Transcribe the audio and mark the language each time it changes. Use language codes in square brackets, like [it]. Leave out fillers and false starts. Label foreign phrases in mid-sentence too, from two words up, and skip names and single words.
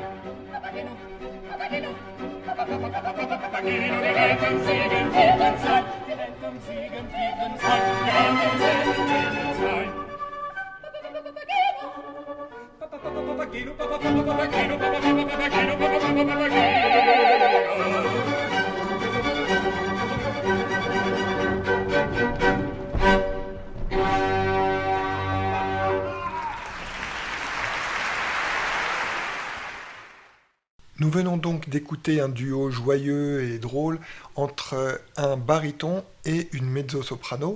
[de] Papageno, Papageno, Papageno, der Eltern Segen finden sein. Der Eltern Segen finden sein. Der Eltern Segen finden sein. Papageno, Papageno, Papageno, Papageno, Papageno. [fr] Nous venons donc d'écouter un duo joyeux et drôle entre un baryton et une mezzo-soprano.